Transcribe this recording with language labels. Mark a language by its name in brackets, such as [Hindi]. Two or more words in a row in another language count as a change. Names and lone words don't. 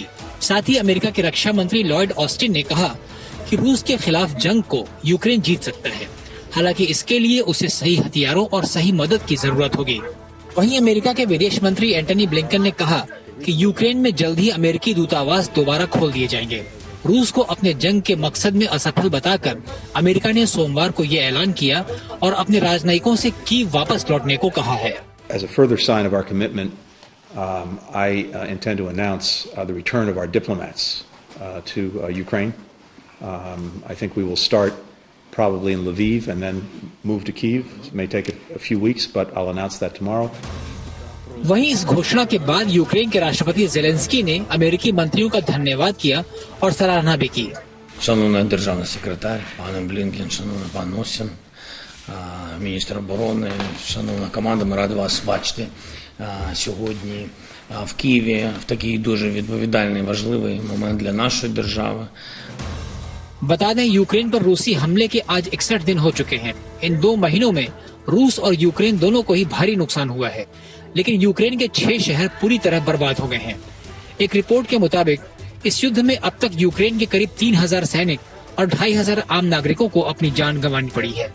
[Hindi] साथ ही अमेरिका के रक्षा मंत्री लॉयड ऑस्टिन ने कहा कि रूस के खिलाफ जंग को यूक्रेन जीत सकता है, हालांकि इसके लिए उसे सही हथियारों और सही मदद की जरूरत होगी। वहीं अमेरिका के विदेश मंत्री एंटनी ब्लिंकन ने कहा कि यूक्रेन में जल्द ही अमेरिकी दूतावास दोबारा खोल दिए जाएंगे। रूस को अपने जंग के मकसद में असफल बताकर अमेरिका ने सोमवार को ये ऐलान किया और अपने राजनयिकों से कीव वापस लौटने को कहा है। [English] As a further sign of our commitment, I intend to announce the return of our diplomats to Ukraine. I think we will start probably in Lviv and then move to Kyiv. It may take a few weeks, but I'll announce that tomorrow. [Hindi] वहीं इस घोषणा के बाद यूक्रेन के राष्ट्रपति जेलेंस्की ने अमेरिकी मंत्रियों का धन्यवाद किया और सराहना भी की। [Ukrainian] Шановний державний секретар, пане Блінкен, шановний пан Остін, міністр оборони, шановна команда, ми раді вас бачити сьогодні в Києві в такий дуже відповідальний, важливий момент для нашої держави. [Hindi] बता दें, यूक्रेन पर रूसी हमले के आज 61 दिन हो चुके हैं। इन 2 महीनों में रूस और यूक्रेन दोनों को ही भारी नुकसान हुआ है, लेकिन यूक्रेन के 6 शहर पूरी तरह बर्बाद हो गए हैं। एक रिपोर्ट के मुताबिक इस युद्ध में अब तक यूक्रेन के करीब 3000 सैनिक और 2500 आम नागरिकों को अपनी जान गंवानी पड़ी है।